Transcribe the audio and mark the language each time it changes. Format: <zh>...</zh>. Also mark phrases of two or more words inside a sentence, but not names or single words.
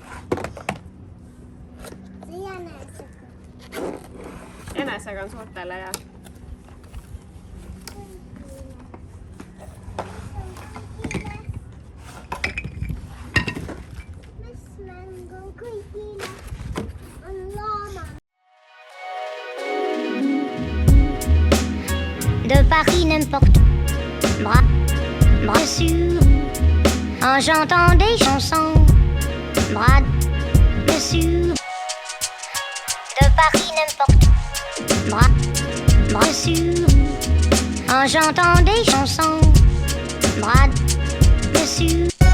<et>See jänesega. Jänesega on suurtele ja. Mis mäng on kõigile? On laama.</et> <fr>De Paris n'importe bras dessus, en chantant des chansons, bras dessus. De Paris n'importe bras dessus, en chantant des chansons, bras dessus.</fr>